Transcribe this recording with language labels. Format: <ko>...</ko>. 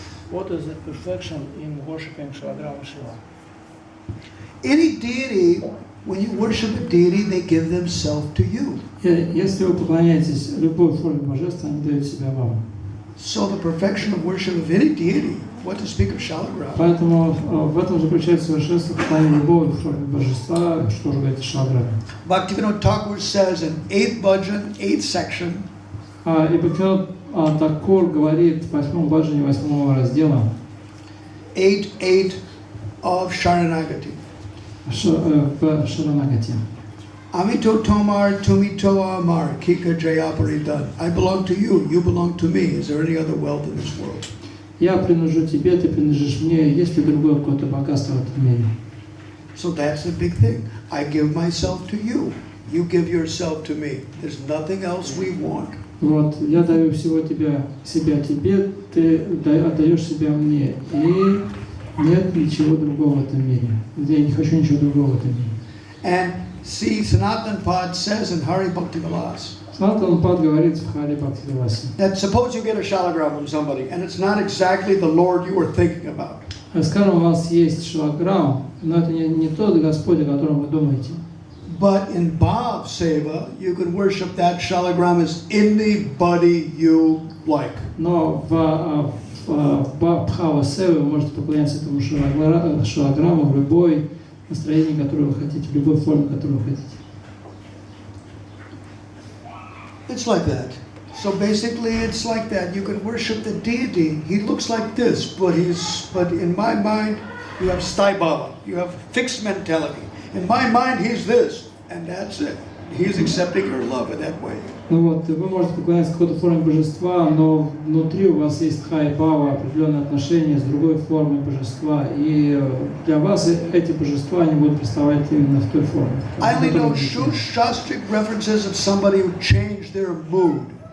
<en>What is the perfection in worshiping Shalagrama Shiva? Any deity, when you worship a deity, they give themselves to you.</en> <ru>Если вы поклоняетесь любой форме божества, они дают себя вам.</ru> <en>So the perfection of worship of any deity, what to speak of Shalagrama.</en> <ru>Поэтому в этом заключается совершенство поклонения любой форме божества, что же говорит Шалаграме.</ru> <en>Bhakti Thakur says in 8th bhajan, 8th section,</en> <ru>И Бхакти Такур говорит в 8-м баджане 8-го раздела</ru> <en>8.8 of Sharanagati.</en> <ru>В Шаранагати.</ru> <bn>Amito Tomar Tumito Amar Kika Jayaparidan.</bn> <en>I belong to you, you belong to me. Is there any other wealth in this world?</en> <ru>Я принадлежу тебе, ты принадлежишь мне, есть ли другое какое-то богатство в этом мире?</ru> <en>So that's the big thing. I give myself to you. You give yourself to me. There's nothing else we want.</en> <ru>Вот, я даю всего себя тебе, ты отдаешь себя мне, и нет ничего другого в этом мире. Я не хочу ничего другого в этом мире.</ru> <en>And see, Sanatan Pad says in Hari Bhakti Vilas</en> <ru>Санатан Пад говорит в Хари Бхакти Виласе.</ru> <en>that suppose you get a shalagram from somebody and it's not exactly the Lord you were thinking about.</en> <ru>Скажем, у вас есть шалаграм, но это не тот Господь, о котором вы думаете.</ru> <en>But in Bhav Seva, you can worship that shalagram as anybody you like.</en> <ru>Но в Бхава Севе вы можете поклоняться этому шалаграмму в любой настроении, которое вы хотите, в любой форме, которую вы хотите.</ru> <en>It's like that. So basically, it's like that. You can worship the deity. He looks like this, but in my mind, you have Sthai Baba. You have fixed mentality. In my mind, he's this, and that's it. He's accepting your love in that way.</en> <ru>Ну вот, вы можете поклоняться какой-то форме божества, но внутри у вас есть Тхай Бава, определенные отношения с другой формой божества, и для вас эти божества они будут представать именно в той форме.</ru> <en>I only know shastric references of somebody who changed their mood.</en>